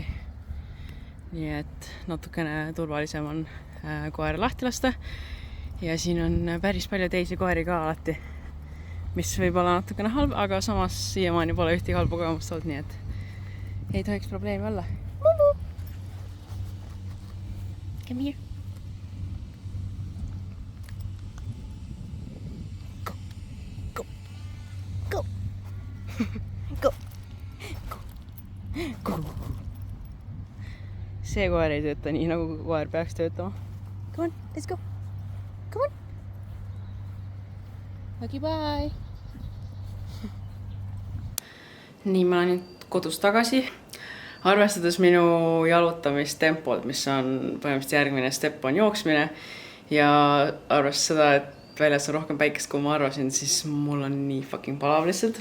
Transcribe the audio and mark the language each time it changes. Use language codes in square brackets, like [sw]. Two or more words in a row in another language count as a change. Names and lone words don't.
[et] Nii et natukene turvalisem on koer lahti lasta. Ja siin on päris palju teisi koeri ka alati, mis võib olla natukene halb, aga samas siiamaani pole ühtegi halba kogemust olnud, nii et ei tohiks probleemi olla. Mulu! [en] Come here. Go. Go. Go. Go. Go. Go. [et] See koer ei tööta nii, nagu koer peaks töötama. [en] Come on, let's go. Come on. Okay, bye! [et] Nii, ma olen nüüd kodus tagasi. Arvestades minu jalutamistempolt, mis on põhimõtteliselt järgmine step on jooksmine ja arvestades seda, et väljas on rohkem päikest, kui ma arvasin, siis mul on nii fucking palav lihtsalt.